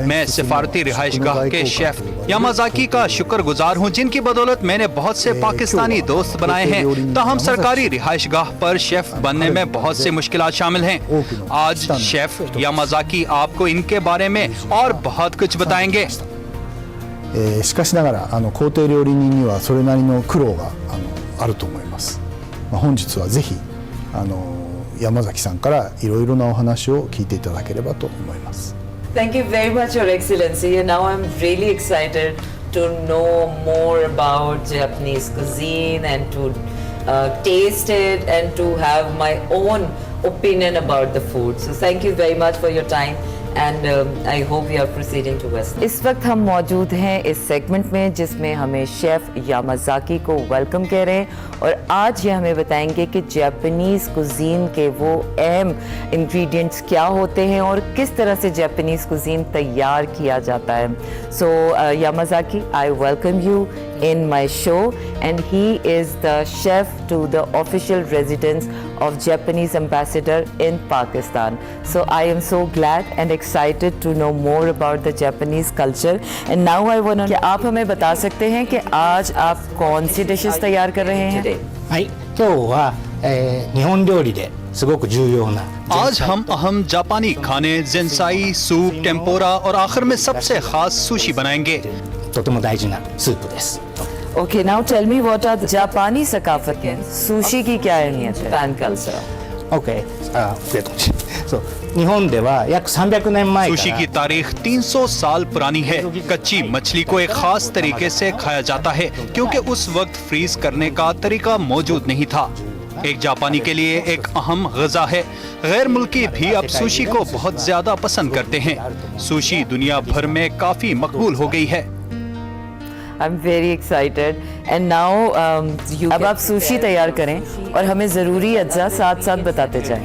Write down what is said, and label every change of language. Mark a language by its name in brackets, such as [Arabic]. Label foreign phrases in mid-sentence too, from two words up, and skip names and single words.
[Urdu] میں سفارتی رہائش گاہ کے شیف یامازاکی کا شکرگزار ہوں، جن کی بدولت میں نے بہت سے پاکستانی دوست بنائے ہیں. تاہم سرکاری رہائش گاہ پر شیف بننے میں بہت سے مشکلات شامل ہیں. [Japanese] 多くの [Urdu] آج شیف یامازاکی آپ کو ان کے بارے میں اور بہت کچھ بتائیں گے. [Japanese] しかしながら工程料理人にはそれなりの苦労があると思います。本日はぜひ山崎さんからいろいろなお話を聞いていただければと思います。 [English] Thank you very much, Your Excellency. And now I'm really excited to know more about Japanese cuisine and to taste it and to have my own opinion about the food. So thank you very much for your time. And I hope we are proceeding to West. [Urdu] اس وقت ہم موجود ہیں اس سیگمنٹ میں جس میں ہمیں شیف یامازاکی کو ویلکم کہہ رہے ہیں اور آج یہ ہمیں بتائیں گے کہ [English] Japanese cuisine [Urdu] کے وہ اہم انگریڈینٹس کیا ہوتے ہیں اور کس طرح سے [English] Japanese cuisine [Urdu] تیار کیا جاتا ہے. [English] सो यामाजाकी, I welcome you in my show, and he is the chef to the official residence of Japanese ambassador in Pakistan. So I am so glad and excited to know more about the Japanese culture. And now I want to, [Urdu] کیا آپ ہمیں بتا سکتے ہیں کہ آج آپ کون سی ڈشز تیار کر رہے ہیں? [Japanese] はい、今日は、日本料理ですごく重要な [Urdu] آج ہم اہم جاپانی کھانے جینسائی، سوپ، ٹیمپورا اور آخر میں سب سے خاص سوشی بنائیں گے. [Japanese] とても大事なスープです。 [English] Okay, now tell me what are the [Urdu] جاپانی ثقافت میں سوشی کی کیا اہمیت ہے? [English] Japan culture. [Japanese] OK、そう日本では約300年前から [Urdu] سوشی کی تاریخ 300 سال پرانی ہے۔ کچی مچھلی کو ایک خاص طریقے سے کھایا جاتا ہے کیونکہ اس وقت فریز کرنے کا طریقہ موجود نہیں تھا. ایک جاپانی کے لیے ایک اہم غذا ہے۔ غیر ملکی بھی اب سوشی کو بہت زیادہ پسند کرتے ہیں. سوشی دنیا بھر میں کافی مقبول ہو گئی ہے. [English] I'm very excited. And now [Urdu] اب آپ سوشی تیار کریں اور ہمیں ضروری اجزا ساتھ ساتھ بتاتے جائیں.